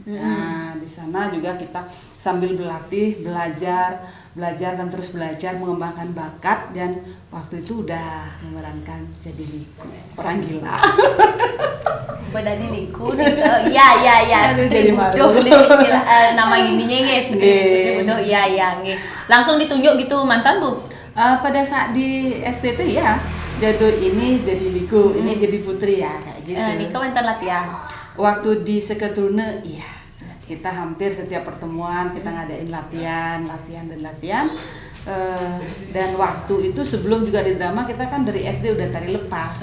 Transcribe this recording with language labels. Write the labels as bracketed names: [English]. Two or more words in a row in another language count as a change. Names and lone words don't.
[Indonesian] Nah, di sana juga kita sambil berlatih, belajar dan terus belajar mengembangkan bakat, dan waktu itu udah memerankan jadi Liku, orang gila. Beda di Liku gitu. Ya. Putri Buduh nih istilah nama gininya nggih. Putri Buduh iya nggih. Langsung ditunjuk gitu mantan Bu? Pada saat di STT ya. Jadul ini jadi Liku, ini jadi Putri ya kayak gitu. Nika mantan latihan. Waktu di Seketruna, iya, kita hampir setiap pertemuan kita ngadain latihan. Dan waktu itu sebelum juga di drama kita kan dari SD udah tari lepas.